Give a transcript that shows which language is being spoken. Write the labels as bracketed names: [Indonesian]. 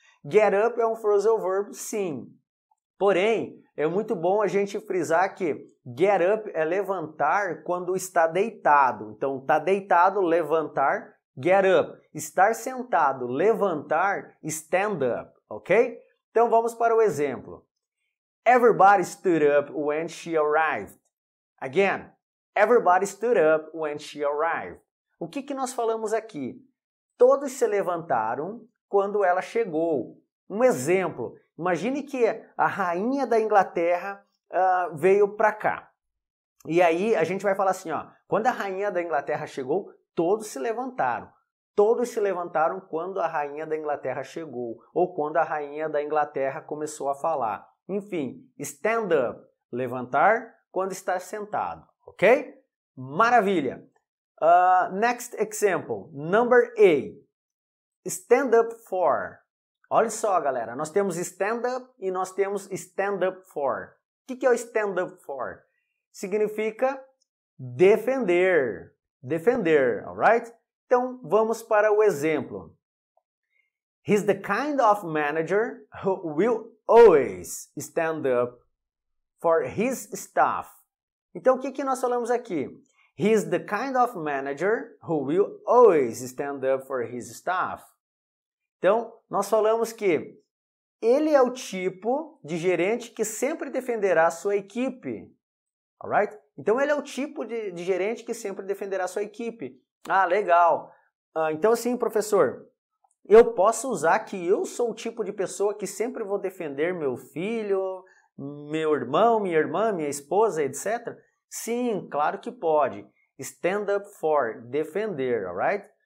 [Portuguese] Get up é um phrasal verb, sim. Porém, é muito bom a gente frisar que get up é levantar quando está deitado. Então, está deitado, levantar, get up. Estar sentado, levantar, stand up, ok? Então, vamos para o exemplo. [English] Everybody stood up when she arrived. Again, everybody stood up when she arrived. [Portuguese] O que nós falamos aqui? Todos se levantaram quando ela chegou. Um exemplo, imagine que a rainha da Inglaterra veio para cá. E aí a gente vai falar assim, ó, quando a rainha da Inglaterra chegou, todos se levantaram. Todos se levantaram quando a rainha da Inglaterra chegou, ou quando a rainha da Inglaterra começou a falar. Enfim, stand up, levantar quando está sentado, ok? Maravilha! [English] Next example, number 8. Stand up for. [Portuguese] Olha só, galera, nós temos stand up e nós temos stand up for. O que é o stand up for? Significa defender. Defender, alright? Então, vamos para o exemplo. [English] He's the kind of manager who will always stand up for his staff. [Portuguese] Então, o que nós falamos aqui? [English] He's the kind of manager who will always stand up for his staff. [Portuguese] Então, nós falamos que ele é o tipo de gerente que sempre defenderá a sua equipe. Alright? Então, ele é o tipo de gerente que sempre defenderá a sua equipe. Ah, legal. Então, assim, professor, eu posso usar que eu sou o tipo de pessoa que sempre vou defender meu filho, meu irmão, minha irmã, minha esposa, etc. Sim, claro que pode. [English] Stand up for, defender, alright?